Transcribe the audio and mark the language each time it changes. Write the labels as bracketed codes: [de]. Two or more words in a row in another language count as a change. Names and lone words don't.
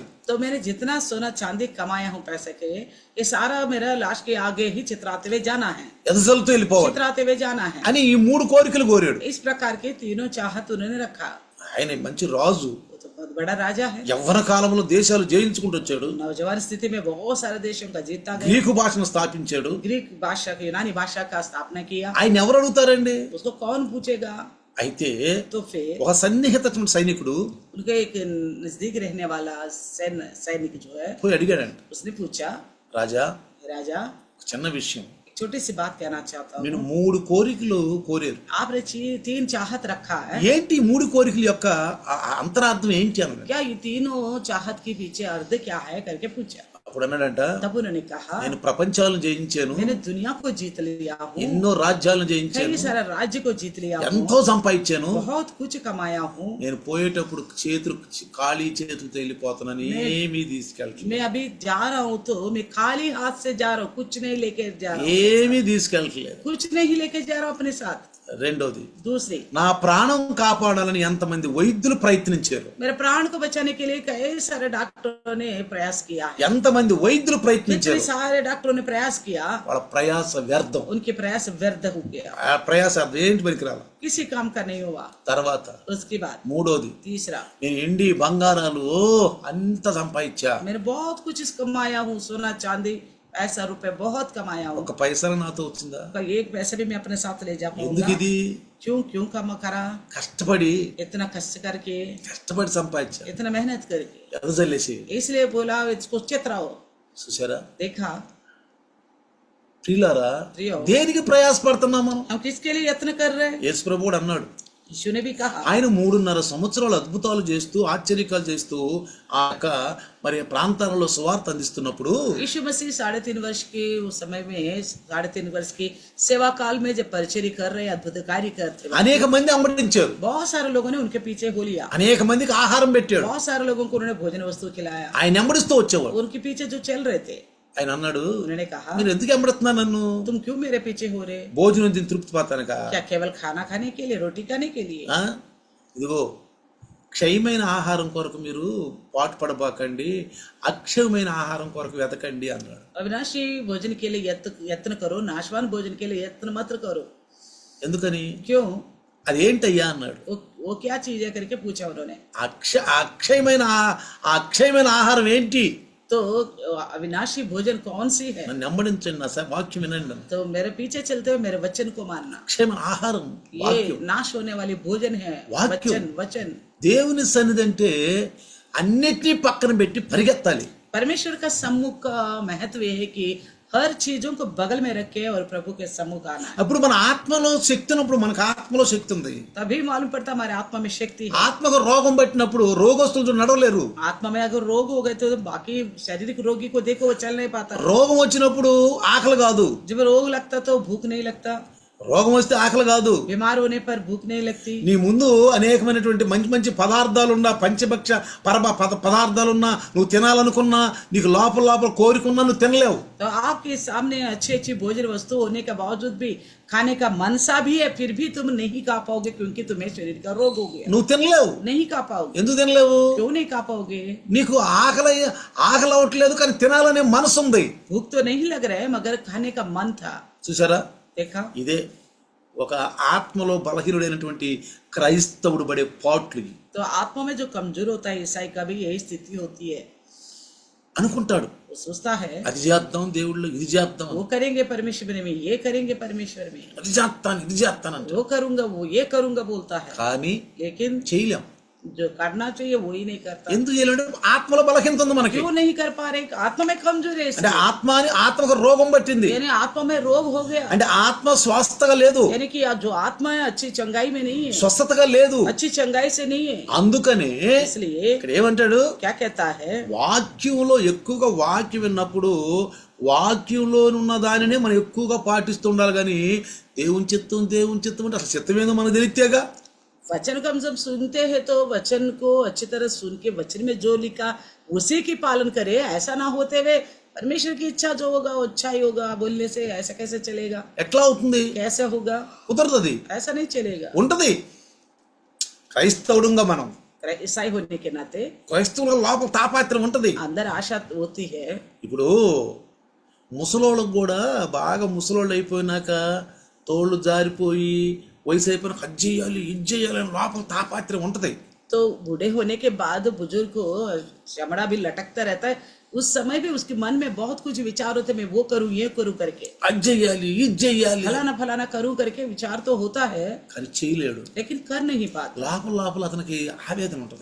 [hi] तो मैंने जितना सोना चांदी कमाया हूँ पैसे के, ये सारा मेरा लाश के आगे ही चित्राते हुए जाना है, [te] ఎనజల్లుతూ వెళ్ళిపోవాలి [hi] चित्राते हुए जाना है। [te] అని ఈ 3 కోరికలు కోరాడు. [hi] इस प्रकार के तीनों चाहत उन्होंने रखा। [te] ఆయన మంచి రాజు. [hi] वो तो बहुत बड़ा राजा है। [te] యవ్వన కాలంలో దేశాలు జయించుకుంటూ వచ్చాడు. [hi] नौजवान स्थिति में बहुत सारे देशों का जीता गया। [te] గ్రీకు భాషను స్థాపించాడు. [hi] ग्रीक भाषा की, यूनानी भाषा का स्थापना किया। [te] ఆయన ఎవరు అడుగుతారండి? [hi] उसको कौन पूछेगा? [te] అయితే [hi] तो फिर [te] ఒక సన్నిహితమైన సైనికుడు [hi] उनके एक नजदीक रहने वाला सैनिक जो है, [te] పోయి అడిగాడంట, [hi] उसने पूछा, [te] రాజా [hi] राजा [te] ఒక చిన్న విషయం, [hi] एक छोटी सी बात कहना चाहता हूँ। [te] నేను 3 కోరికలు కోరారు. [hi] आपने 3 चाहत रखा है, [te] ఏంటి 3 కోరికల యొక్క అంతరార్థం ఏంటి అన్నాడు. [hi] क्या ये तीनों चाहत के पीछे अर्थ क्या है करके पूछा। [te] అప్పుడు అన్నాడంట, [hi] तब उन्होंने कहा, [te] నేను ప్రపంచాలను జయించాను, [hi] मैंने दुनिया को जीत लिया हूँ, [te] ఎన్నో రాజ్యాలను జయించాను, [hi] कई सारा राज्य को जीत लिया हूँ, [te] ఎంతో సంపాదించాను, [hi] बहुत कुछ कमाया हूँ। [te] నేను పోయేటప్పుడు చేతులు ఖాళీ చేతులతో వెళ్ళిపోతున్నాను, ఏమీ తీసుకెళ్ళట్లేదు, [hi] मैं अभी जा रहा हूँ तो मैं खाली हाथ से जा रहा हूँ, कुछ नहीं लेके जा रहा हूँ, [te] ఏమీ తీసుకెళ్ళట్లేదు. [hi] कुछ नहीं लेके जा रहा हूँ अपने साथ। [te] రెండోది, [hi] दूसरी, [te] నా ప్రాణం కాపాడాలని ఎంతమంది వైద్యులు ప్రయత్నించారు, [hi] मेरे प्राण को बचाने के लिए कई सारे डॉक्टरों ने प्रयास किया है, [te] ఎంతమంది వైద్యులు [hi] कितने [te] ప్రయత్నించారు, [hi] सारे डॉक्टरों ने प्रयास किया, [te] వాళ్ళ ప్రయాస వ్యర్థం. [hi] उनके प्रयास व्यर्थ हो गया, [te] ఆ ప్రయాస అర్థం ఏంటి పనికిరాల. [hi] किसी काम का नहीं हुआ। [te] తర్వాత [hi] उसके बाद [te] మూడోది, [hi] तीसरा, [te] నేను ఎండి బంగారాలు అంత సంపాదించా, [hi] मैंने बहुत कुछ कमाया हूँ, सोना चांदी पैसा रुपए बहुत कमाया हूँ, [te] ఒక పైసా नातो వచ్చిందా? [hi] पर एक पैसा भी मैं अपने साथ ले जा [te] ఎందుకు [hi] पाऊंगा? [te] ఇది? [hi] क्यों क्यों कमा करा? [te] కష్టపడి [hi] इतना कष्ट करके, [te] సంపాదించా, [hi] इतना मेहनत करके, [te] ఎదజల్లేసి. [hi] इसलिए बोला इसको चित्राओ। [te] చూసారా [hi] देखा [te] ప్రియులారా, [hi] प्रियो, [te] దేనికి ప్రయాసపడుతున్నాం మనం? [hi] हम किसके लिए यत्न कर रहे हैं? [te] యేసు ప్రభువు అన్నాడు, [hi] यीशु ने भी कहा, [te] ఆయన 3.5 సంవత్సరాలు అద్భుతాలు చేస్తూ ఆశ్చర్యకాలు చేస్తూ ఆ యొక్క మరి ప్రాంతాలలో సువార్త అందిస్తున్నప్పుడు [hi] यीशु मसीह 3.5 वर्ष के उस समय में 3.5 वर्ष की सेवा काल में जब परिचर्या कर रहे, अद्भुत कार्य करते, [te] అనేక మంది అంబడించారు, [hi] बहुत सारे लोगों ने उनके पीछे हो लिया, [te] అనేక మందికి ఆహారం పెట్టాడు, [hi] बहुत सारे लोगों को उन्होंने भोजन वस्तु खिलाया, [te] ఆయన ఎంబడిస్తూ వచ్చేవాడు. [hi] उनके पीछे जो चल रहे थे। [te] ఆయన అన్నాడు, [hi] उन्होंने कहा, [te] మీరు ఎందుకు ఎంబడుతున్నా నన్ను? [hi] तुम क्यों मेरे पीछे हो रहे? [te] భోజనం తిని తృప్తి పడతానుక? [hi] क्या केवल खाना खाने के लिए, रोटी खाने के लिए? [te] ఇదిగో క్షయమైన ఆహారం కొరకు మీరు పాటు పడబాకండి, అక్షయమైన ఆహారం కొరకు వెతకండి అన్నాడు. [hi] अविनाशी भोजन के लिए यत्न करो, नाशवान भोजन के लिए यत्न मत करो। [te] ఎందుకని? [hi] क्यों? [te] అదేంటయ్యా అన్నాడు. [hi] वो क्या चीज है करके पूछा उन्होंने। [te] అక్షయమైన ఆహారం ఏంటి? [hi] तो अविनाशी भोजन कौन सी है? [te] నన్ను వెంబడించండి, నా వాక్యం వినండి. [hi] तो मेरे पीछे चलते हुए मेरे वचन को मानना। [te] అక్షయమైన ఆహారం [hi] ये [te] వాక్యం. [hi] नाश होने वाली भोजन है, वाक्य। वचन। [te] దేవుని సన్నిధి అంటే అన్నిటినీ పక్కన పెట్టి పరిగెత్తాలి. [hi] परमेश्वर का सम्मुख का महत्व ये है कि हर चीजों को बगल में रखे और प्रभु के सम्मुख आना है। [te] అప్పుడు మన ఆత్మలో శక్తి ఉన్నప్పుడు, మనకు ఆత్మలో శక్తి ఉంది, [hi] तभी मालूम पड़ता हमारे आत्मा में शक्ति है। [te] ఆత్మకు రోగం పట్టినప్పుడు రోగస్తులు నడవలేరు. [hi] आत्मा में अगर रोग हो गए तो बाकी शारीरिक रोगी को देखो वो चल नहीं पाता। [te] రోగం వచ్చినప్పుడు ఆకలి కాదు, [hi] जब रोग लगता तो भूख नहीं लगता, [te] రోగం వస్తే ఆకలి కాదు, [hi] बीमार होने पर भूख नहीं लगती। [te] నీ ముందు అనేకమైనటువంటి మంచి మంచి పదార్థాలున్నా, పంచభక్ష పదార్థాలున్నా, నువ్వు తినాలనుకున్నా, నీకు లోపల కోరికున్నా నువ్వు తినలేవు. [hi] तो आपके सामने अच्छी अच्छी भोजन वस्तु होने के बावजूद भी खाने का मनसा भी है, फिर भी तुम नहीं खा पाओगे क्योंकि तुम्हें शरीर का रोग हो गया, [te] నువ్వు తినలేవు. [hi] नहीं खा पाओगे। [te] ఎందుకు తినలేవు? [hi] क्यों नहीं खा पाओगे? [te] నీకు ఆకలి అవ్వట్లేదు, కానీ తినాలనే మనసు ఉంది. [hi] भूख तो नहीं लग रहा है मगर खाने का मन था। [te] చూసారా, [hi] देखा, [te] ఇదే ఒక ఆత్మలో బలహీనుడైనటువంటి క్రైస్తవుడు పడే పాట్లు. [hi] तो आत्मा में जो कमजोर होता है ईसाई का भी यही स्थिति होती है। [te] అనుకుంటాడు. [hi] वो सोचता है [te] అది చేద్దాం దేవుళ్ళు, ఇది చేద్దాం, [hi] वो करेंगे परमेश्वर में, ये करेंगे परमेश्वर में, [te] అది చేస్తాను, ఇది చేస్తానంట. [hi] वो करूंगा, वो ये करूंगा बोलता है, [te] కానీ [hi] लेकिन [te] చేయలేం. [hi] जो करना चाहिए वो ही नहीं करता. [te] ఎందుకు చేయలేం? ఆత్మలో బలహీనత ఉంది మనకి. [hi] क्यों नहीं कर पा रहे? आत्मा में कमजोरी है, [te] అంటే ఆత్మకు రోగం పట్టింది. [hi] यानी आत्मा में रोग हो गया, [te] అంటే ఆత్మ స్వస్థగా లేదు, [hi] यानी कि जो आत्मा है अच्छी चंगाई में नहीं है, [te] స్వస్థతగా లేదు. [hi] अच्छी चंगाई से नहीं है. [te] అందుకనే [hi] इसलिए [te] ఇక్కడ ఏమంటాడు, [hi] क्या कहता है, [te] వాక్యంలో ఎక్కువగా వాక్యం విన్నప్పుడు వాక్యంలో ఉన్న దానినే మనం ఎక్కువగా పాటిస్తూ ఉండాలి. కానీ దేవుని చిత్తం అంటే అసలు చిత్తం ఏందో మనకు తెలిస్తేగా. [hi] वचन को हम जब सुनते हैं तो वचन को अच्छी तरह सुन के वचन में जो लिखा उसी की पालन करे. ऐसा ना होते हुए परमेश्वर की इच्छा जो होगा वो अच्छा ही होगा बोलने से ऐसा कैसे चलेगा? [te] ఎట్లా అవుతుంది? [hi] कैसे होगा? [te] కుదరదు. [hi] ऐसा नहीं चलेगा. [te] ఉంటది. క్రైస్తవుడుగా మనం, [hi] ईसाई होने के नाते [te] క్రైస్తవుల లోపల తాపాత్రం ఉంటది. [hi] अंदर आशा होती है. [te] ఇప్పుడు ముసలోళ్ళకు కూడా బాగా ముసలోళ్ళు అయిపోయినాక తోళ్ళు జారిపోయి వయసు అయిపోయినాక అది చేయాలి, ఇది చేయాలి అని లోపల తాపాత్రం ఉంటది. [hi] तो बूढ़े होने के बाद बुजुर्ग को चमड़ा भी लटकता रहता है. उस समय भी उसके मन में बहुत कुछ विचार होते, मैं वो करूं, ये करूं करके, [te] అది చేయాలి, ఇది చేయాలి, [hi] फलाना फलाना करूं करके विचार तो होता है, [te] కానీ చేయలేడు. [hi] लेकिन कर नहीं पाता. [te] లోపల అతనికి ఆవేదన ఉంటది.